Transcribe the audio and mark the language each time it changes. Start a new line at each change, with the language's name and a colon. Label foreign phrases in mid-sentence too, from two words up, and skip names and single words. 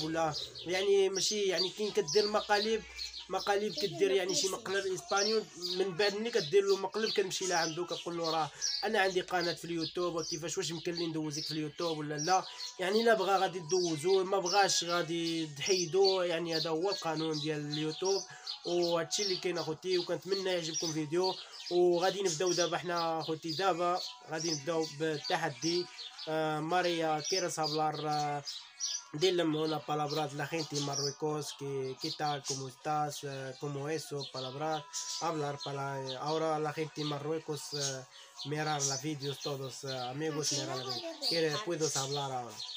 Arabic: ولا يعني ماشي يعني كاين كدير مقالب كدير يعني شي مقلب اسبانيول، من بعد ملي كدير له مقلب كتمشي لعندو كتقول له راه انا عندي قناه في اليوتيوب، وكيفاش واش يمكن لي ندوزك في اليوتيوب ولا لا. يعني لا بغا غادي تدوزو، ما بغاش غادي تحيدو. يعني هذا هو القانون ديال اليوتيوب، وهادشي اللي كاين اخوتي. وكنتمنى يعجبكم الفيديو، وغادي نبداو دابا حنا اخوتي. دابا غادي نبداو بالتحدي.
Spanish: ماريا quieres hablar dile una palabra a la gente de Marruecos, qué tal, cómo estás, cómo eso, palabras, hablar para ahora la gente de Marruecos mirar los vídeos todos, amigos, mirar los vídeos. Puedes hablar ahora.